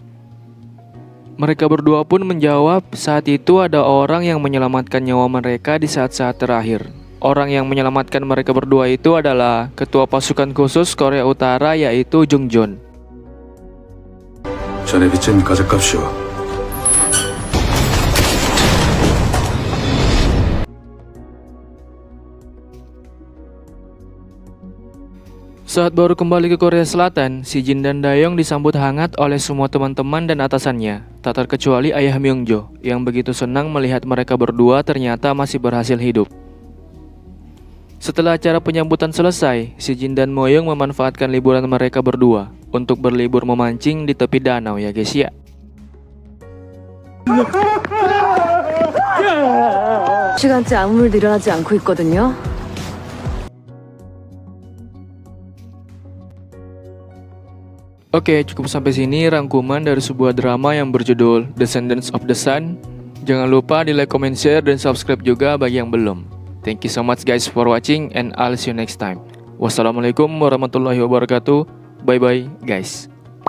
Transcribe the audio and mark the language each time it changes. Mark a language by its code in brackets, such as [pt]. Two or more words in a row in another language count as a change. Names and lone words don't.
[id] Mereka berdua pun menjawab saat itu ada orang yang menyelamatkan nyawa mereka di saat-saat terakhir. Orang yang menyelamatkan mereka berdua itu adalah ketua pasukan khusus Korea Utara yaitu Jung Joon. [ko] 전에 빚진 가져갑시오. [id] Saat baru kembali ke Korea Selatan, si Jin dan Dayoung disambut hangat oleh semua teman-teman dan atasannya, tak terkecuali ayah Myungjo, yang begitu senang melihat mereka berdua ternyata masih berhasil hidup. Setelah acara penyambutan selesai, si Jin dan Moyeon memanfaatkan liburan mereka berdua untuk berlibur memancing di tepi danau ya guys ya. [ko] 시간째 아무 일도 일어나지 않고 있거든요. [id] Oke, cukup sampai sini rangkuman dari sebuah drama yang berjudul Descendants of the Sun. Jangan lupa di [en] like, comment, share, [id] dan subscribe juga bagi yang belum. [en] Thank you so much guys for watching and I'll see you next time. [ar] والسلام عليكم ورحمة الله وبركاته. [en] Bye bye guys.